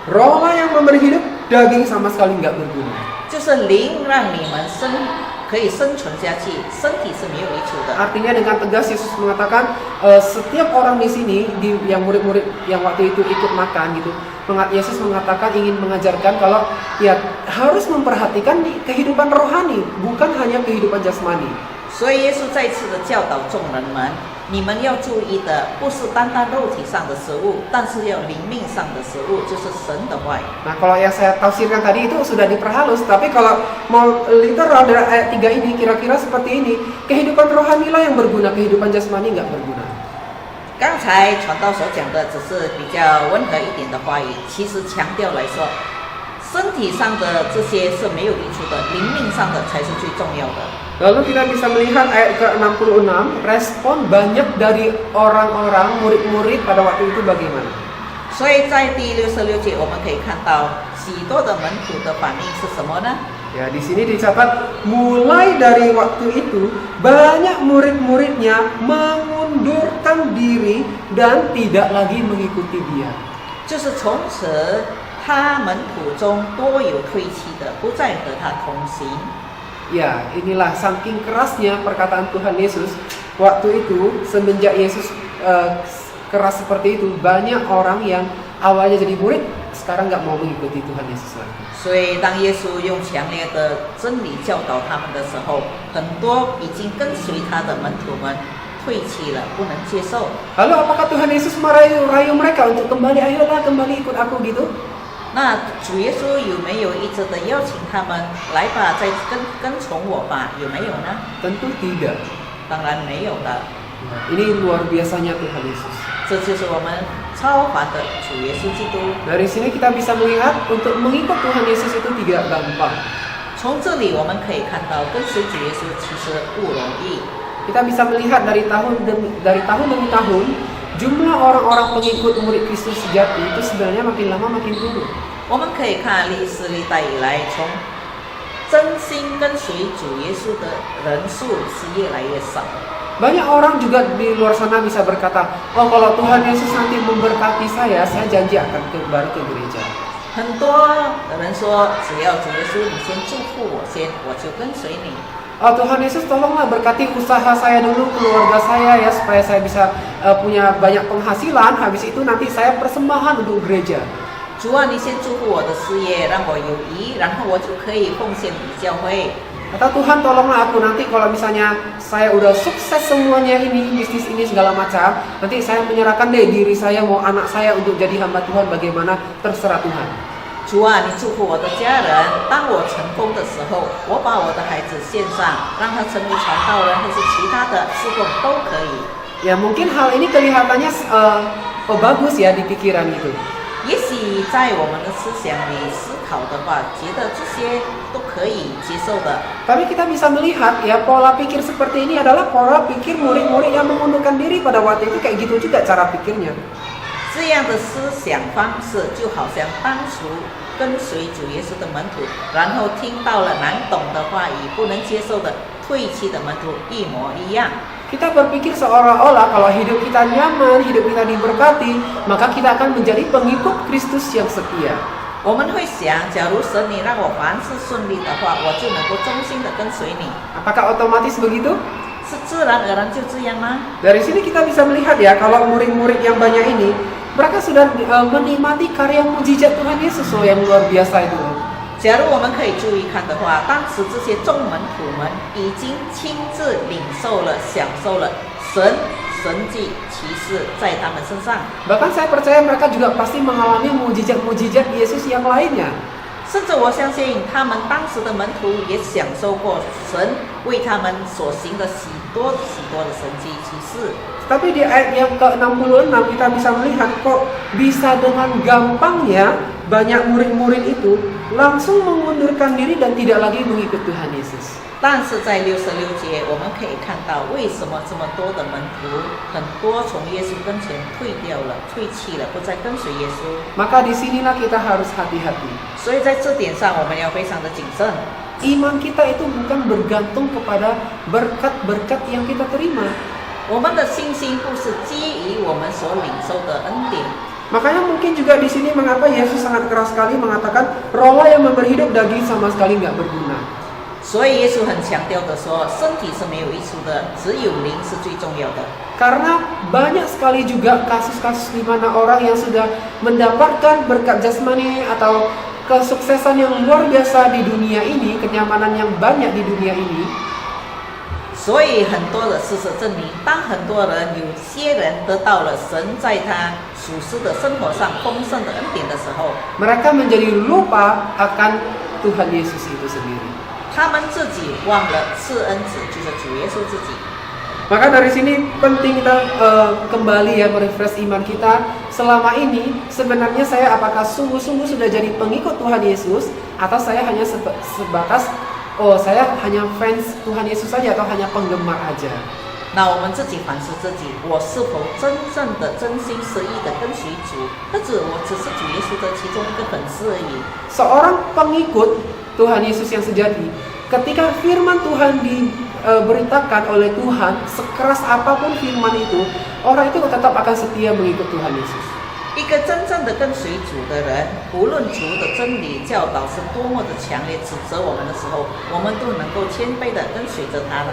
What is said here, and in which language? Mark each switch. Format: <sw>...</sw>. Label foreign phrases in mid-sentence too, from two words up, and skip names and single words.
<id>Rohlah yang memberi hidup, daging sama sekali nggak berguna.</id> <zh>就是灵让你们可以生存下去，身体是没有益处的。</zh> <id>Artinya dengan tegas Yesus mengatakan setiap orang di sini, yang murid-murid yang waktu itu ikut makan gitu, Yesus mengatakan ingin mengajarkan kalau ya harus memperhatikan kehidupan rohani, bukan hanya kehidupan jasmani.</id> <zh>所以耶稣再次的教导众人们，你们要注意的不是单单肉体上的食物，但是要灵命上的食物，就是神的话语。</zh> <id>Nah, kalau yang saya tafsirkan tadi itu sudah diperhalus, tapi kalau mau literal dari ayat 3 ini kira-kira seperti ini, kehidupan rohani lah yang berguna, kehidupan jasmani nggak berguna.</id> <zh>刚才传道所讲的只是比较温和一点的话语，其实强调来说，身体上的这些是没有益处的，灵命上的才是最重要的。</zh> <id>Lalu kita bisa melihat ayat ke-66, respon banyak dari orang-orang murid-murid pada waktu itu bagaimana?</id> <zh>所以在第66节，我们可以看到许多的门徒的反应是什么呢？</zh> <id>Ya, di sini dicatat mulai dari waktu itu banyak murid-muridnya mengundurkan diri dan tidak lagi mengikuti dia.</id> <zh>就是从此，他门徒中多有退弃的，不再和他同行。</zh> <id>Ya, inilah saking kerasnya perkataan Tuhan Yesus. Waktu itu semenjak Yesus keras seperti itu, banyak orang yang awalnya jadi murid sekarang nggak mau mengikuti Tuhan Yesus lagi.</id> <zh>所以，当耶稣用强烈的真理教导他们的时候，很多已经跟随他的门徒们退弃了，不能接受。</zh> <id>Lalu apakah Tuhan Yesus merayu mereka untuk kembali, ayolah kembali ikut aku gitu?</id> <zh>那主耶稣有没有一直的邀请他们来吧，再跟从我吧？有没有呢？</zh> <id>Tentu tidak.</id> <zh>当然没有的。</zh> <id>Ini luar biasanya Tuhan Yesus.</id> <zh>这就是我们超凡的主耶稣基督。</zh> <id>Dari sini kita bisa melihat untuk mengikut Tuhan Yesus itu tidak gampang.</id> <zh>从这里我们可以看到，跟随主耶稣其实不容易。</zh> <id>Kita bisa melihat dari tahun demi tahun, jumlah orang-orang pengikut murid Kristus sejati itu sebenarnya makin lama makin turun.</id> <zh>我们可以看历史历代以来，从真心跟随主耶稣的人数是越来越少。</zh> <id>Banyak orang juga di luar sana bisa berkata, oh kalau Tuhan Yesus nanti memberkati saya janji akan baru ke gereja.</id> <zh>很多人说，只要主耶稣你先祝福我我就跟随你。</zh> <id>Oh Tuhan Yesus tolonglah berkati usaha saya dulu, keluarga saya ya, supaya saya bisa punya banyak penghasilan. Habis itu nanti saya persembahan untuk gereja.</id> <zh>主啊，你先祝福我的事业，让我有余，然后我就可以奉献给教会。</zh> <id>Kata Tuhan tolonglah aku nanti kalau misalnya saya udah sukses semuanya ini, bisnis ini segala macam, nanti saya menyerahkan deh diri saya mau anak saya untuk jadi hamba Tuhan, bagaimana terserah Tuhan.</id> <zh>主啊，你祝福我的家人。当我成功的时候，我把我的孩子献上，让他成为传道人或是其他的侍奉都可以。</zh> <id>Ya mungkin hal ini kelihatannya bagus ya di pikiran itu.</id> <zh>也许在我们的思想里思考的话，觉得这些都可以接受的。</zh> <id>Tapi kita bisa melihat ya pola pikir seperti ini adalah pola pikir murid-murid yang mengundurkan diri pada waktu itu, kayak gitu juga cara pikirnya.</id> <zh>这样的思想方式就好像当初跟随主耶稣的门徒，然后听到了难懂的话语，不能接受的退弃的门徒一模一样。</zh> <id>Kita berpikir seolah-olah kalau hidup kita nyaman, hidup kita diberkati, maka kita akan menjadi pengikut Kristus yang setia.</id> <zh>我们会想，假如神你让我凡事顺利的话，我就能够忠心的跟随你。</zh> <id>Apakah otomatis begitu?</id> <zh>是自然而然就这样吗？</zh> <id>Dari sini kita bisa melihat ya, kalau murid-murid yang banyak ini, mereka sudah menikmati karya mujizat Tuhan Yesus yang luar biasa itu.</id> <zh>假如我们可以注意看的话，当时这些众门徒们已经亲自领受了、享受了神迹奇事在他们身上。</zh> <id>Bahkan saya percaya mereka juga pasti mengalami mujizat-mujizat Yesus yang lainnya.</id> <zh>甚至我相信，他们当时的门徒也享受过神为他们所行的许多的神迹奇事。</zh> <id>Tapi di ayat yang ke-66 kita bisa melihat kok bisa dengan gampangnya banyak murid-murid itu langsung mengundurkan diri dan tidak lagi mengikut Tuhan Yesus.</id> <zh>但是在66节，我们可以看到为什么这么多的门徒，很多从耶稣跟前退掉了、退弃了，不再跟随耶稣。</zh> <id>Maka disinilah kita harus hati-hati.</id> <zh>所以在这点上，我们要非常的谨慎。</zh> <id>Iman kita itu bukan bergantung kepada berkat-berkat yang kita terima.</id> <zh>我们的信心不是基于我们所领受的恩典。</zh> <id>Makanya mungkin juga di sini mengapa Yesus sangat keras sekali mengatakan roh yang memberi hidup, daging sama sekali nggak berguna.</id> <zh>所以耶稣很强调的说，身体是没有益处的，只有灵是最重要的。</zh> <id>Karena banyak sekali juga kasus-kasus di mana orang yang sudah mendapatkan berkat jasmani atau kesuksesan yang luar biasa di dunia ini, kenyamanan yang banyak di dunia ini.</id> <zh>所以很多的事实证明，当很多人有些人得到了神在他属世的生活上丰盛的恩典的时候，</zh> <id>mereka menjadi lupa akan Tuhan Yesus itu sendiri.</id> <zh>他们自己忘了赐恩子就是主耶稣自己。</zh> <id>Maka dari sini penting kita kembali ya merefresh iman kita. Selama ini sebenarnya saya apakah sungguh-sungguh sudah jadi pengikut Tuhan Yesus, atau saya hanya sebatas saya hanya fans Tuhan Yesus saja atau hanya penggemar aja.</id> <zh>那我们自己反思自己，我是否真正的真心实意的跟随主？或者我只是主耶稣的其中一个粉丝而已。</zh> <id>Seorang pengikut Tuhan Yesus yang sejati, ketika firman Tuhan diberitakan oleh Tuhan, sekeras apapun firman itu, orang itu tetap akan setia mengikut Tuhan Yesus.</id> <zh>一个真正的跟随主的人，无论主的真理教导是多么的强烈指责我们的时候，我们都能够谦卑的跟随着他的。</zh>